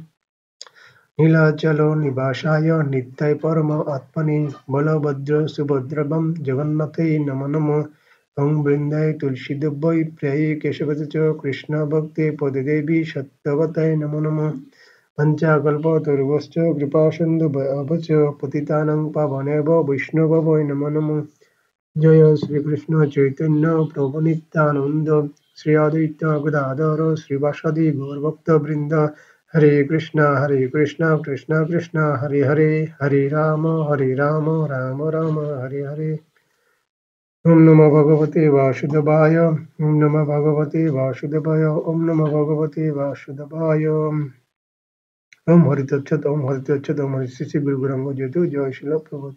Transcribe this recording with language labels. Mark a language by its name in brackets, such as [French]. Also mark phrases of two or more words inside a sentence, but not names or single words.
[Sanskrit] নীলাচল নিবাসায় নিত্যায় পরম আত্মনে বলভদ্র সুভদ্রভং জগন্নাথে নমো নমো। ওং বৃন্দায় তুলসীদেব্যৈ প্রিয়ায় কেশবতে চ কৃষ্ণ ভক্তে পদে দেবী সত্যবতায় নমো নমো। পঞ্চাকল্পতরুশ্চ কৃপা সিন্ধুভ্যশ্চ পতিতানাং পাবনেভ্যো বৈষ্ণবেভ্যো নমো নমো। জয় শ্রীকৃষ্ণ চৈতন্য প্রভু নিত্যানন্দ শ্রী অদ্বৈত গদাধর শ্রীবাসাদি গৌরভক্তবৃন্দ। হরে কৃষ্ণ কৃষ্ণ কৃষ্ণ হরে হরে, হরে রাম রাম রাম হরে হরে। ওম নমো ভগবতে বাসুদেবায়, ওম নমো ভগবতে বাসুদেবায়, ওম নমো ভগবতে বাসুদেবায়। ওম হরিতচ্ছদ ওম হরিতচ্ছদ ওম হরি শ্রী শ্রী গুরু গৌরাঙ্গ জয়তু। জয় শিল প্রভুপাদ।